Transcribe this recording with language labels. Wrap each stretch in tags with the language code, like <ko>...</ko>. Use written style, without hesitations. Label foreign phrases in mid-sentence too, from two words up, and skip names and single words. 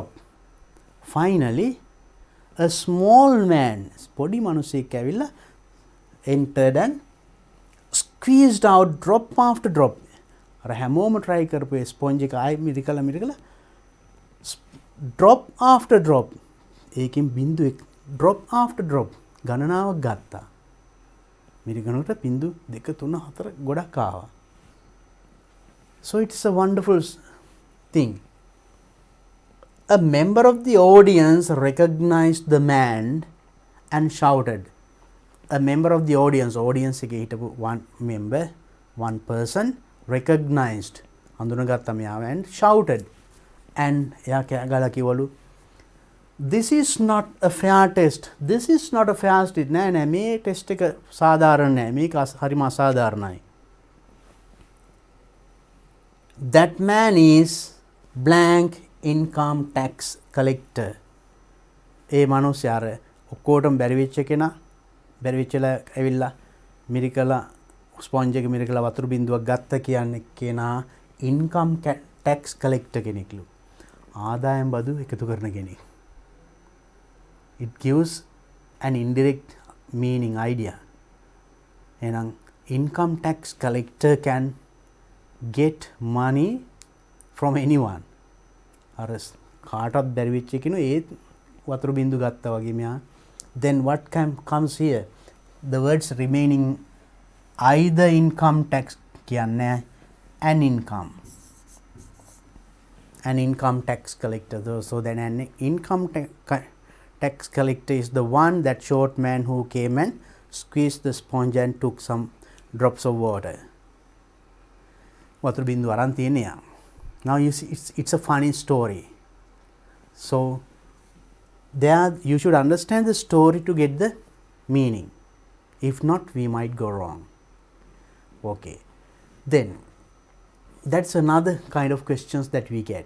<en>Finally, a small man,</en> <si>පොඩි මනුස්සයෙක් ඇවිල්ලා</si> <en>entered and squeezed out drop after drop.</en> <si>අර හැමෝම try කරපු ස්පොන්ජ් එක ආයි මිරිකලා</si> <en>drop after drop.</en> <si>ඒකෙන් බින්දුවක්</si> <en>drop after drop</en> <si>ගණනාවක් ගත්තා. මිරිකනකොට බින්දු 2 3 4 ගොඩක් ආවා.</si> <en>So it's a wonderful thing. A member of the audience recognized the man and shouted. A member of the audience</en> <si>එකේ හිටපු</si> <en>one member, one person recognized</en> <si>හඳුනගත්තා මෙයාව</si> <en>and shouted. And</en> <si>එයා ගාලා කිව්වලු</si> <en>this is not a fair test. This is not a fair test.</en> <si>නෑ මේ ටෙස්ට් එක සාධාරණ නෑ. මේක හරිම අසාධාරණයි.</si> <en>That man is blank income tax collector.</en> <si>ඒ මිනිස්සයා අර ඔක්කොටම බැරි වෙච්ච කෙනා බැරි වෙච්චලා ඇවිල්ලා මිරිකලා ස්පොන්ජ් එක මිරිකලා වතුර බින්දුවක් ගත්ත කියන්නේ කෙනා</si> <en>income tax collector</en> <si>කෙනෙක්ලු. ආදායම් බදු එකතු කරන කෙනෙක්.</si> <en>It gives an indirect meaning idea.</en> <si>එහෙනම්</si> <en>income tax collector can get money from anyone.</en> <si>අර කාටවත් බැරි වෙච්ච කෙනු ඒ වතුර බින්දු ගත්තා වගේ මෙයා.</si> <en>Then what comes here? The words remaining either income tax කියන්නේ an income. An income tax collector. So then an income tax collector is the one, that short man who came and squeezed the sponge and took some drops of water.</en> <si>වතුර බින්දුව අරන් තියෙන්නේ යා.</si> <en>Now you see it's a funny story. So there you should understand the story to get the meaning. If not, we might go wrong. Okay. Then that's another kind of questions that we get.</en>